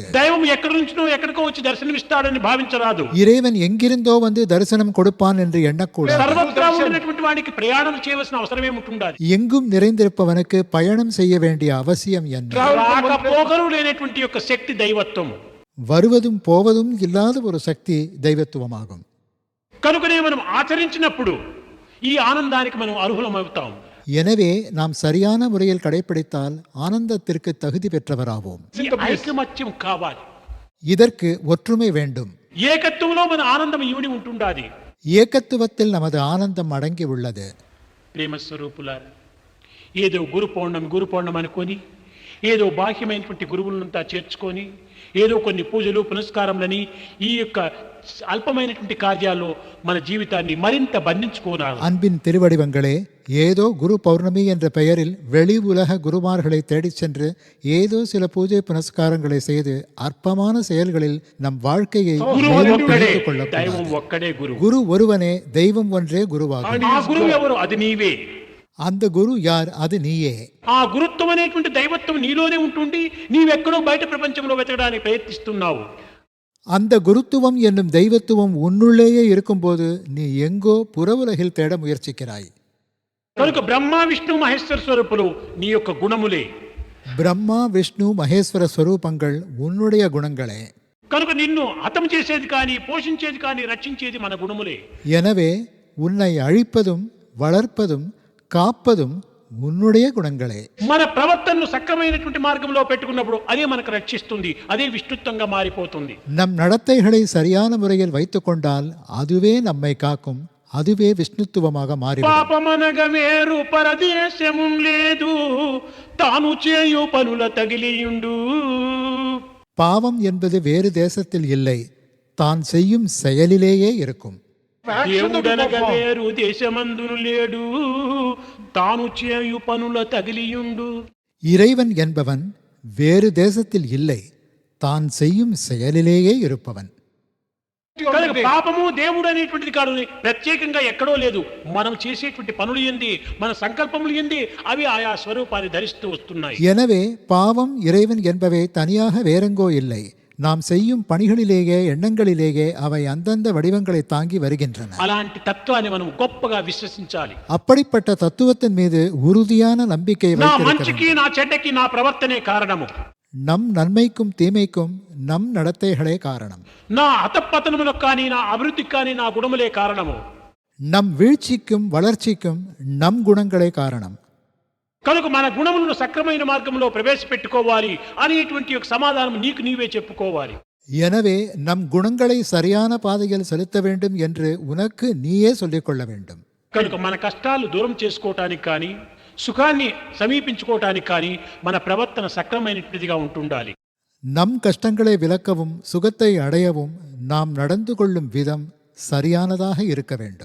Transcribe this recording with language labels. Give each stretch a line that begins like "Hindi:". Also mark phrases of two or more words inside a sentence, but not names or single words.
Telugu: దైవం ఎక్కడి నుంచినో ఎక్కడికో వచ్చి దర్శనమిస్తాడని భావించరాదు.
Tamil: இறைவன் எங்கிருந்தோ வந்து தரிசனம் கொடுப்பான் என்று எண்ணக்கூடாது.
Telugu: సర్వత్రా ఉన్నటువంటి వాడికి ప్రయాణం చేయవలసిన అవసరం ఏముంటుండాలి?
Tamil: எங்கும் நிறைந்திருப்பவனுக்கு பயணம் செய்ய வேண்டிய அவசியம் என்ன?
Telugu: రాకపోకలు లేనటువంటి యొక్క శక్తి దైవత్వం.
Tamil: வருவதும் போவதும் இல்லாத ஒரு சக்தி தெய்வத்துவமாகும்.
Telugu: కనుకనే మనం ఆచరించినప్పుడు ఈ ఆనందానికి మనం అర్హులమవుతాం.
Tamil: எனவே நாம் சரியான முறையில் கடைபிடித்தால் ஆனந்தத்திற்கு தகுதி பெற்றவராவோம்.
Telugu: ఈ ఐకమత్యం కావాలి.
Tamil: இதற்கு ஒற்றுமை வேண்டும்.
Telugu: ఏకత్వంలో మన ఆనందం ఇమిడి ఉంటుండాలి.
Tamil: ஏகத்துவத்தில் நமது ஆனந்தம் அடங்கி உள்ளது.
Telugu: ప్రేమ స్వరూపులారా, ఏదో గురు పౌర్ణమి అనుకొని, ఏదో బాహ్యమైనటువంటి గురువులంతా చేర్చుకొని, ఏదో కొన్ని పూజలు పునస్కారములని ఈ యొక్క అల్పమైనటువంటి కార్యాల్లో మన జీవితాన్ని మరింత బంధించుకోనాలి.
Tamil: அன்பின் திருவடிவங்களே, ஏதோ குரு பௌர்ணமி என்ற பெயரில் வெளி உலக குருமார்களை தேடிச் சென்று ஏதோ சில பூஜை புனஸ்காரங்களை செய்து அற்பமான செயல்களில் நம் வாழ்க்கையை
Telugu: గురువు
Tamil: மேலும்
Telugu: ఒక్కడే,
Tamil: பிணைத்துக்
Telugu: దైవం
Tamil: கொள்ளக்கூடாது.
Telugu: ఒక్కడే గురువు.
Tamil: குரு ஒருவனே, தெய்வம் ஒன்றே குருவாகும்.
Telugu: ఆ గురువు ఎవరు? అది నీవే.
Tamil: அந்த குரு யார்? அது நீயே.
Telugu: ఆ గురుత్వం అనేటువంటి దైవత్వం నీలోనే ఉంటుండి నీవెక్కడో బయట ప్రపంచంలో వెతకడానికి ప్రయత్నిస్తున్నావు.
Tamil: அந்த குருத்துவம் என்னும் தெய்வத்துவம் உன்னுள்ளேயே இருக்கும்போது நீ எங்கோ புற உலகில் தேட முயற்சிக்கிறாய்.
Telugu: కనుక బ్రహ్మ విష్ణు మహేశ్వర స్వరూపులు నీ యొక్క గుణములే.
Tamil: பிரம்மா விஷ்ணு மகேஸ்வர ஸ்வரூபங்கள் உன்னுடைய குணங்களே.
Telugu: కనుక నిన్ను హతం చేసేది కానీ, పోషించేది కానీ, రక్షించేది మన గుణములే.
Tamil: எனவே உன்னை அழிப்பதும் வளர்ப்பதும் காப்பதும் உன்னுடைய குணங்களே.
Telugu: మన ప్రవర్తనను సక్రమైనటువంటి మార్గంలో పెట్టుకున్నప్పుడు అదే మనకు రక్షిస్తుంది, అదే విష్ణుత్వంగా మారిపోతుంది.
Tamil: நம் நடத்தைகளை சரியான முறையில் வைத்துக்கொண்டால் அதுவே நம்மை காக்கும், அதுவே விஷ்ணுத்துவமாக மாறிவிடும்.
Telugu: పాపమనగ వేరు పరదేశము లేదు తాను చేయు పనుల తగిలియుండు.
Tamil: பாவம் என்பது வேறு தேசத்தில் இல்லை, தான் செய்யும் செயலிலேயே இருக்கும்.
Telugu: దేవుడనగ వేరు దేశమందును లేడు తాను చేయు పనుల తగిలియుండు.
Tamil: இறைவன் என்பவன் வேறு தேசத்தில் இல்லை, தான் செய்யும் செயலிலேயே இருப்பவன்.
Telugu: కనుక పాపము దేవుడు అనేటువంటిది కాదు, ప్రత్యేకంగా ఎక్కడో లేదు. మనం చేసేటువంటి పనులు ఏంది, మన సంకల్పములు ఏంది, అవి ఆయా స్వరూపాన్ని ధరిస్తూ వస్తున్నాయి.
Tamil: எனவே பாவம் இறைவன் என்பவை தனியாக வேறெங்கோ இல்லை, நாம் செய்யும் பணிகளிலேயே எண்ணங்களிலேயே அவை அந்தந்த வடிவங்களை தாங்கி வருகின்றன.
Telugu: అలాంటి తత్వాన్ని మనం గొప్పగా విశ్వసించాలి.
Tamil: அப்படிப்பட்ட தத்துவத்தின் மீது உறுதியான நம்பிக்கை
Telugu: నా
Tamil: வைத்திருக்க
Telugu: మంచికి
Tamil: வேண்டும்.
Telugu: నా చెడ్డకి నా ప్రవర్తనే కారణము,
Tamil: நம் நன்மைக்கும் தீமைக்கும் நம் நடத்தைகளே காரணம்,
Telugu: నా అతపతనములకు కానీ నా అభివృద్ధికి కానీ నా గుణములే కారణము.
Tamil: நம் வீழ்ச்சிக்கும் வளர்ச்சிக்கும் நம் குணங்களே காரணம்.
Telugu: కనుక మన గుణములను సక్రమైన మార్గంలో ప్రవేశపెట్టుకోవాలి అనేటువంటి ఒక సమాధానం నీకు నీవే చెప్పుకోవాలి.
Tamil: எனவே நம் குணங்களை சரியான பாதையில் செலுத்த வேண்டும் என்று உனக்கு நீயே சொல்லிக்கொள்ள வேண்டும்.
Telugu: కనుక మన కష్టాలు దూరం చేసుకోవటానికి కానీ సుఖాన్ని సమీపించుకోవటానికి కానీ మన ప్రవర్తన సక్రమైనటువంటిదిగా ఉంటుండాలి.
Tamil: நம் கஷ்டங்களை விலக்கவும் சுகத்தை அடையவும் நாம் நடந்து கொள்ளும் விதம் சரியானதாக இருக்க வேண்டும்.